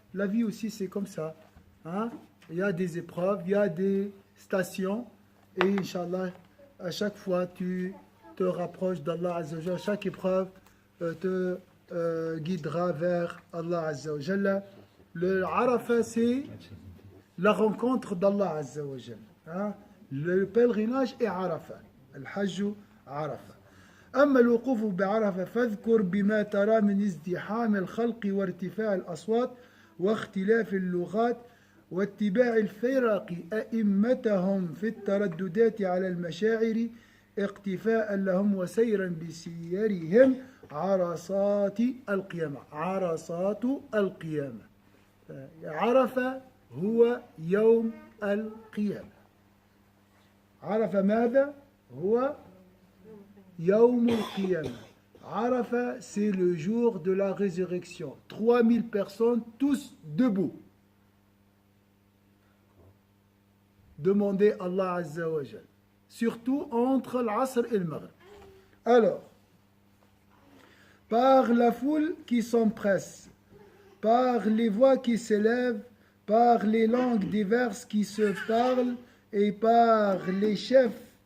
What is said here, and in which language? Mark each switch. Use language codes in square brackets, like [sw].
[fr] La vie aussi, c'est comme ça. Hein. Il y a des épreuves, il y a des stations, et Inch'Allah, à chaque fois, tu te rapproches d'Allah Azza wa Jalla. Chaque épreuve te guidera vers Allah Azza wa Jalla. Le Arafat, c'est la rencontre d'Allah Azza wa Jalla. Hein? Le pèlerinage est Arafat. [ar] Al-Hajj Arafat. أما الوقوف بعرفة فاذكر بما ترى من ازدحام الخلق وارتفاع الأصوات واختلاف اللغات واتباع الفرق أئمتهم في الترددات على المشاعر اقتفاء لهم وسيرا بسيرهم عرصات القيامة. عرصات القيامة. عرفة هو يوم القيامة. عرفة ماذا؟ هو يوم القيامة. [fr] Arafat, c'est le jour de la résurrection. 3000 personnes, tous debout. Demandez Allah Azza wa Jal. Surtout entre l'Asr et le Maghrib. Alors, par la foule qui s'empresse, par les voix qui s'élèvent, par les langues diverses qui se parlent et par les chefs